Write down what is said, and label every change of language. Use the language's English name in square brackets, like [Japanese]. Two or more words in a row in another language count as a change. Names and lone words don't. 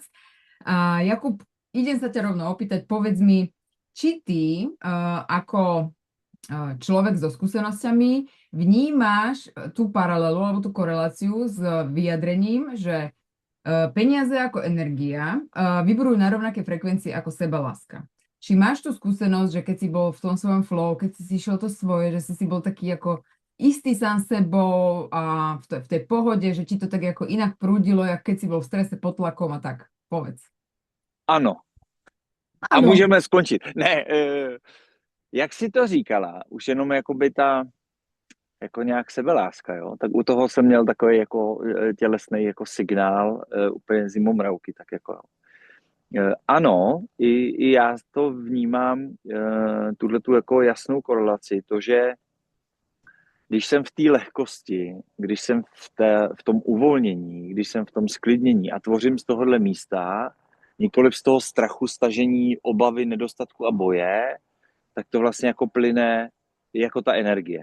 [Slovak] A Jakub, idem sa ťa rovno opýtať, povedz mi, či ty ako človek so skúsenosťami vnímáš tú paralelu alebo tú koreláciu s vyjadrením, že peniaze ako energia vibrujú na rovnaké frekvencii ako sebaláska. Či máš tú skúsenosť, že keď si bol v tom svojom flow, keď si šiel to svoje, že si bol taký ako istý sám sebou a v tej pohode, že ti to tak ako inak prúdilo, jak keď si bol v strese pod tlakom a tak? Povedz. [Czech] Ano, a [Slovak] Áno. [Czech] můžeme skončit. Ne, jak jsi to říkala, už jenom jakoby ta, jako nějak sebeláska, jo, tak u toho jsem měl takový jako tělesný jako signál úplně zimomravky, tak jako jo. Ano, i já to vnímám, tuhletu jako jasnou korelaci, to, že když jsem v té lehkosti, když jsem v tom uvolnění, když jsem v tom sklidnění a tvořím z tohohle místa, nikoliv z toho strachu, stažení, obavy, nedostatku a boje, tak to vlastně jako plyne jako ta energie.